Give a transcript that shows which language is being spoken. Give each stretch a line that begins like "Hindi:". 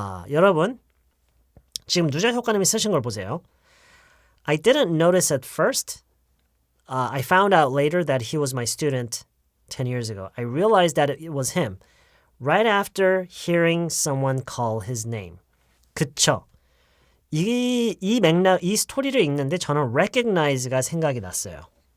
Korean: 여러분 지금 누적 효과님이 쓰신 걸 보세요.
English: I didn't notice at first. I found out later that he was my student 10 years ago. I realized that it was him right after hearing someone call his name.
Korean: 그쵸? 이 맥락, 이 스토리를 읽는데 저는 recognize가 생각이 났어요.